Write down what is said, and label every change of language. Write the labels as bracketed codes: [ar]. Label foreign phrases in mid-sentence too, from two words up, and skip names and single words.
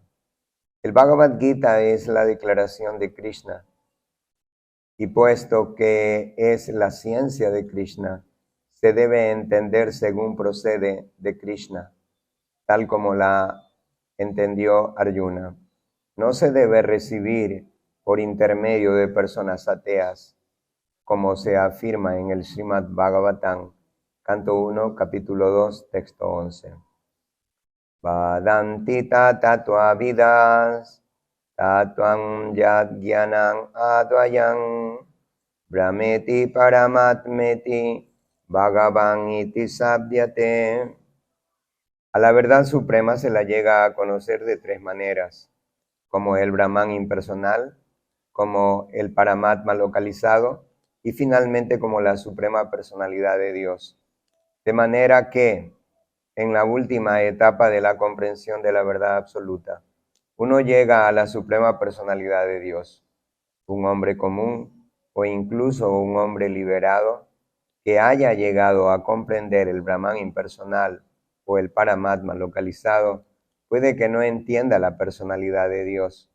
[es] El Bhagavad Gita es la declaración de Krishna, y puesto que es la ciencia de Krishna, se debe entender según procede de Krishna, tal como la entendió Arjuna. No se debe recibir por intermedio de personas ateas, como se afirma en el Srimad Bhagavatam, canto 1, capítulo 2, texto 11. [sa] Vadanti tatatva vidas, tatvam yadgyanam advayam, brahmeti paramatmeti, bhagavan iti sabhyate. [es] A la verdad suprema se la llega a conocer de tres maneras, como el Brahman impersonal, como el Paramatma localizado y finalmente como la suprema personalidad de Dios. De manera que, en la última etapa de la comprensión de la verdad absoluta, uno llega a la suprema personalidad de Dios, un hombre común o incluso un hombre liberado que haya llegado a comprender el Brahman impersonal o el Paramatma localizado, puede que no entienda la personalidad de Dios.